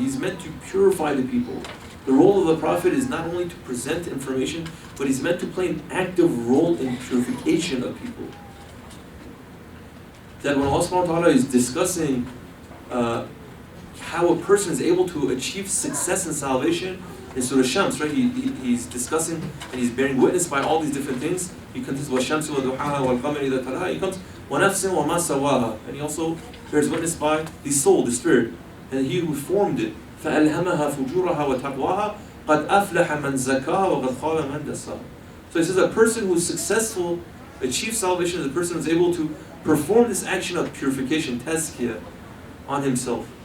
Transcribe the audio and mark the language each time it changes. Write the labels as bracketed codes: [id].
[en] He's meant to purify the people. The role of the Prophet is not only to present information, but he's meant to play an active role in purification of people. That when Allah subhanahu wa ta'ala is discussing how a person is able to achieve success in salvation, in Surah Shams, right? He's discussing and he's bearing witness by all these different things. He comes [ar] وَالشَّمْسِ وَضُحَاهَا وَالْقَمَرِ إِذَا تَلَاهَا. [en] He comes [ar] وَنَفْسٍ وَمَا سَوَاهَا. [en] And he also bears witness by the soul, the spirit, and he who formed it. [ar] فَأَلْهَمَهَا فُجُورَهَا وَتَقْوَاهَا قَدْ أَفْلَحَ مَنْ زَكَّاهَا وَقَدْ خَابَ مَنْ دَسَّاهَا. [en] So he says a person who is successful, achieves salvation, is a person who is able to perform this action of purification, tazkiyah, on himself.